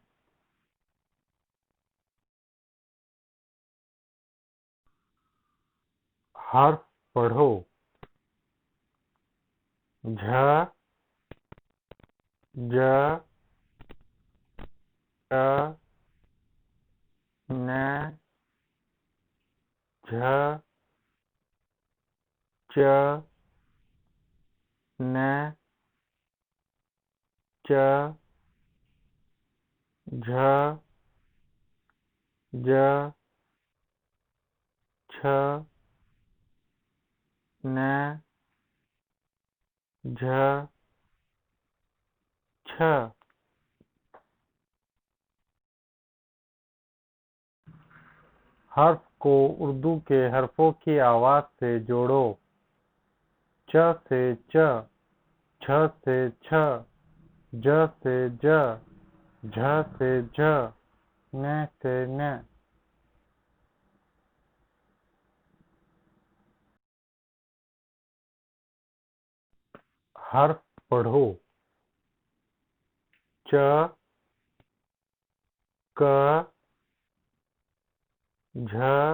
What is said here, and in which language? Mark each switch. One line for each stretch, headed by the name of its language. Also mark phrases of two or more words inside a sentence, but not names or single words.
Urdu: حرف پڑھو. جھ، ج، ٹ, न, جھ، چ، ن، چ، جھ، ج، چھ، ن، جھ, छ। حرف کو اردو کے حرفوں کی آواز سے جوڑو. چ سے چ, چھ سے چھ، ج سے ج، جھ سے جھ، ن سے ن. حرف پڑھو. چ، ک، جھ,